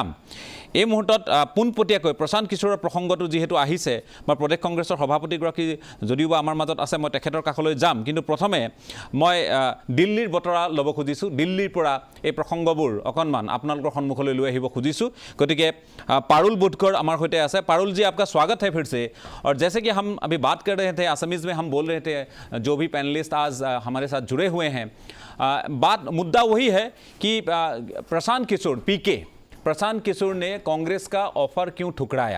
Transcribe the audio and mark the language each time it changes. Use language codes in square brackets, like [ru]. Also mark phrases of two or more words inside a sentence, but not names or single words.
[as] এই মুহূৰ্তত পোনপটীয়াকৈ প্ৰশান্ত কিশোৰৰ প্ৰসংগটো যিহেতু আহিছে, মই প্ৰদেশ কংগ্ৰেছৰ সভাপতিগৰাকী যদিও বা আমাৰ মাজত আছে, মই তেখেতৰ কাষলৈ যাম। কিন্তু প্ৰথমে মই দিল্লীৰ বতৰা ল'ব খুজিছোঁ, দিল্লীৰ পৰা এই প্ৰসংগবোৰ অকণমান আপোনালোকৰ সন্মুখলৈ লৈ আহিব খুজিছোঁ। [hi] গতিকে पारुल बुधकर हमारे होते हैं। पारुल जी आपका स्वागत है फिर से। और जैसे कि हम अभी बात कर रहे थे, असमीज़ में हम बोल रहे थे, जो भी पैनलिस्ट आज हमारे साथ जुड़े हुए हैं, मुद्दा वही है कि प्रशांत किशोर ने कांग्रेस का ऑफर क्यों ठुकराया।